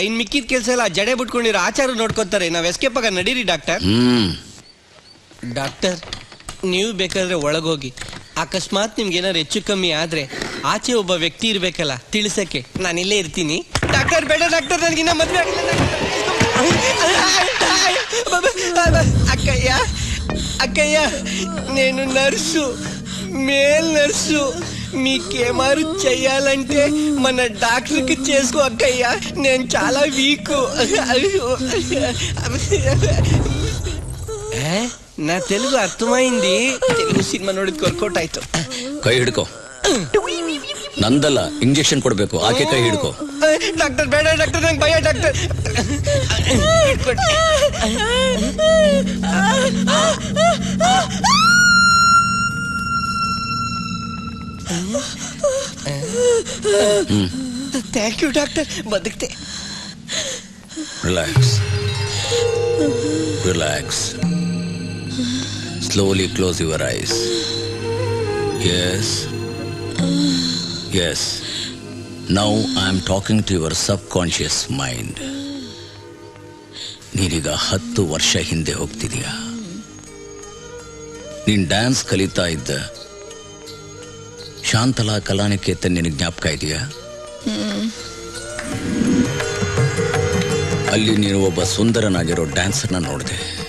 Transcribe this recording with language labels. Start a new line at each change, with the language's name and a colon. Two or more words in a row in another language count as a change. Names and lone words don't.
Kannada: ಇನ್ ಮಿಕ್ಕಿದ ಕೆಲಸ ಎಲ್ಲ ಜಡೆ ಬಿಟ್ಕೊಂಡಿರೋ ಆಚಾರ ನೋಡ್ಕೊತಾರೆ. ನಾವ್ ಎಸ್ಕೇಪ್ ಆಗ ನಡೀರಿ ಡಾಕ್ಟರ್. ಡಾಕ್ಟರ್, ನೀವು ಬೇಕಾದ್ರೆ ಒಳಗೋಗಿ. ಅಕಸ್ಮಾತ್ ನಿಮ್ಗೆ ಏನಾದ್ರು ಹೆಚ್ಚು ಕಮ್ಮಿ ಆದ್ರೆ ಆಚೆ ಒಬ್ಬ ವ್ಯಕ್ತಿ ಇರ್ಬೇಕಲ್ಲ ತಿಳಿಸಕ್ಕೆ. ನಾನು ಇಲ್ಲೇ ಇರ್ತೀನಿ. ಡಾಕ್ಟರ್ ಬೇಡ ಡಾಕ್ಟರ್, ನನಗಿನ್ನ ಮದ್ವೆ ಆಗಿಲ್ಲ.
Telugu: అక్కయ్య అక్కయ్య నేను నర్సు
English: male nurse
Telugu: మీకేమారు చెయ్యాలంటే మన డాక్టర్కి చేసుకో అక్కయ్య నేను చాలా వీక్ నా తెలుగు అర్థమైంది తెలుగు సినిమా
Kannada: ನೋಡಿದ್ ವರ್ಕೌಟ್ ಆಯ್ತು ಕೈ ಹಿಡ್ಕೋ ನಂದಲ್ಲ ಇಂಜೆಕ್ಷನ್ ಕೊಡ್ಬೇಕು ಆಕೆ ಕೈ ಹಿಡ್ಕೋ ಡಾಕ್ಟರ್ ಬೇಡ ಡಾಕ್ಟರ್ ನಂಗೆ ಭಯ ಡಾಕ್ಟರ್ ಥ್ಯಾಂಕ್ ಯು ಡಾಕ್ಟರ್ ಬದುಕ್ತೆ
English: relax relax slowly close your eyes yes yes now I am talking to your subconscious mind
Kannada: ನೀನೀಗ 10 ವರ್ಷ ಹಿಂದೆ ಹೋಗ್ತಿದೀಯಾ ನೀನ್ ಡ್ಯಾನ್ಸ್ ಕಲಿತಾ ಇದ್ದ ಶಾಂತಲಾ ಕಲಾನಿಕೇತನ್ ನಿನಗೆ ಜ್ಞಾಪಕ ಇದೆಯಾ ಅಲ್ಲಿ ನೀನು ಒಬ್ಬ ಸುಂದರನಾಗಿರೋ ಡ್ಯಾನ್ಸರ್ನ ನೋಡಿದೆ